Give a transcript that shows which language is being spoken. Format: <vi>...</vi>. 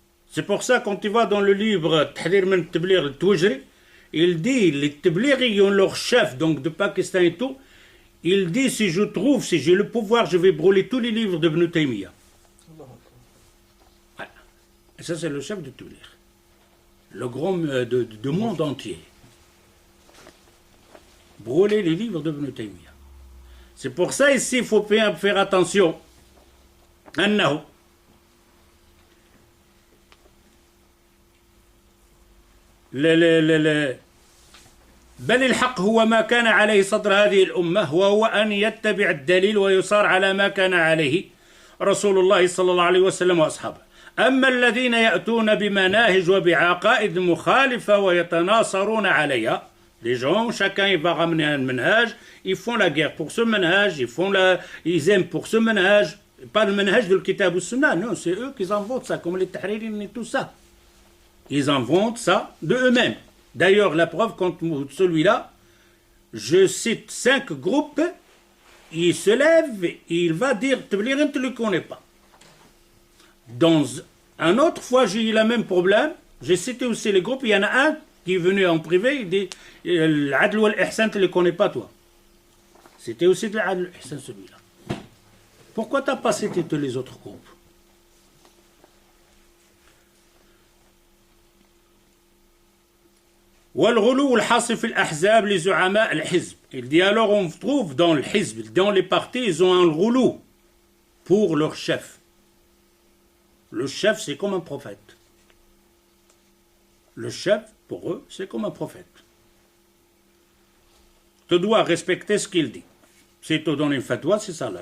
<fr>C'est pour ça, quand tu vas dans le livre Tahrir min Tabligh al-Tuwajri, il dit, les Tablighi ont leur chef, donc de Pakistan et tout, il dit, si j'ai le pouvoir, je vais brûler tous les livres de Ibn Taymiyyah. Et ça, c'est le chef de Tabligh. Le grand du monde entier. Brûler les livres de Ibn Taymiyyah. C'est pour ça, ici, il faut faire attention.</fr> <ar>أنه بل الحق هو ما كان عليه صدر هذه الأمة وهو أن يتبع الدليل ويصار على ما كان عليه رسول الله صلى الله عليه وسلم وأصحابه. أما الذين يأتون بمناهج وبعقائد مخالفة ويتناصرون عليها.</ar> <fr>Les gens, chacun il va ramener un manhaj, ils font la guerre pour ce manhaj, ils aiment pour ce manhaj, pas le manhaj de l'kitab ou sunnah, non, c'est eux qui inventent ça, comme les tahririn et tout ça. Ils inventent ça de eux-mêmes. D'ailleurs, la preuve contre celui-là, je cite 5 groupes, il se lève, il va dire, Tabligh, tu ne le connais pas. Dans un autre fois, j'ai eu le même problème, j'ai cité aussi les groupes, il y en a un qui est venu en privé, il dit, l'adl ou l'ihsan, tu ne le connais pas toi. C'était aussi de l'adl ou l'ihsan celui-là. Pourquoi tu n'as pas cité tous les autres groupes?</fr> <ar>والغلو الحاصل في الأحزاب لزعماء الحزب.</ar> <fr>Il dit alors on trouve dans le hizb, dans les partis, ils ont un ghulou pour leur chef. Le chef, c'est comme un prophète. Le chef, pour eux, c'est comme un prophète. Tu dois respecter ce qu'il dit. Si tu donnes une fatwa, c'est ça là.</fr>